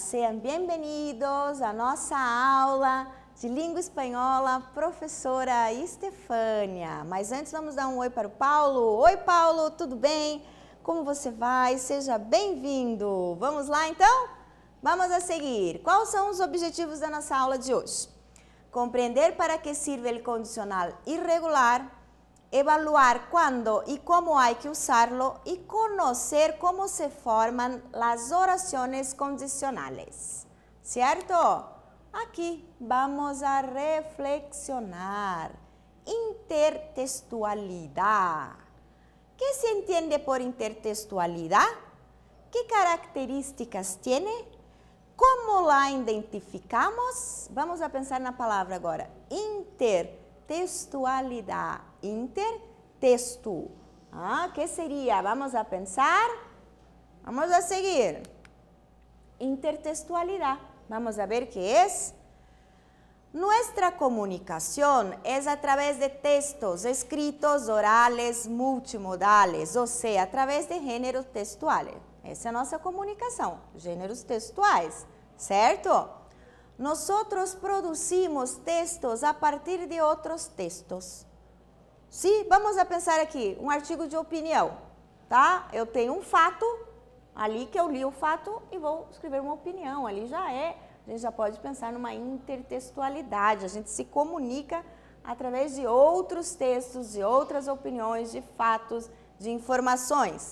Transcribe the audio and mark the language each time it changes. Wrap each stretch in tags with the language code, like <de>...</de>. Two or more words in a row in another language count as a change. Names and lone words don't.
<pt>Sejam bem-vindos à nossa aula de língua espanhola, professora Estefânia. Mas antes vamos dar um oi para o Paulo. Oi, Paulo, tudo bem? Como você vai? Seja bem-vindo. Vamos lá, então?</pt> <es>Vamos a seguir.</es> <pt>Quais são os objetivos da nossa aula de hoje?</pt> <es>Compreender para que sirve o condicional irregular, evaluar cuándo y cómo hay que usarlo y conocer cómo se forman las oraciones condicionales. ¿Cierto? Aquí vamos a reflexionar. Intertextualidad. ¿Qué se entiende por intertextualidad? ¿Qué características tiene? ¿Cómo la identificamos?</es> <pt>Vamos a pensar na palavra agora.</pt> <es>Intertextualidad. Intertexto. ¿Qué sería? Vamos a pensar. Vamos a seguir. Intertextualidad. Vamos a ver qué es. Nuestra comunicación es a través de textos escritos, orales, multimodales, o sea, a través de gêneros textuales.</es> <pt>Essa é a nossa comunicação, gêneros textuais, certo?</pt> <es>Nosotros producimos textos a partir de</es> <pt>outros textos. Sim, vamos a pensar aqui, um artigo de opinião, tá? Eu tenho um fato, ali que eu li o fato e vou escrever uma opinião, ali já é, a gente já pode pensar numa intertextualidade, a gente se comunica através de outros textos, de outras opiniões, de fatos, de informações.</pt>